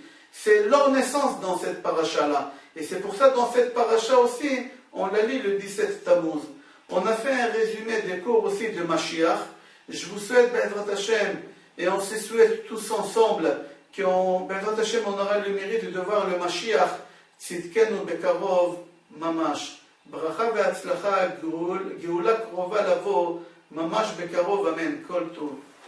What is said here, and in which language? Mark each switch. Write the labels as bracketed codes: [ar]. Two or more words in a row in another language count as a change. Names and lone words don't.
[fr] C'est leur naissance dans cette paracha-là. Et c'est pour ça, dans cette paracha aussi, on l'a lu le 17 Tammuz. On a fait un résumé des cours aussi de Mashiach. Je vous souhaite, [he] בעזרת השם, [fr] et on se souhaite tous ensemble, [he] בעזרת השם, [fr] on aura le mérite de voir le Mashiach, [he] צדקנו בקרוב ממש. ברכה והצלחה, גאולה קרובה לבוא, ממש בקרוב, אמן. כל טוב.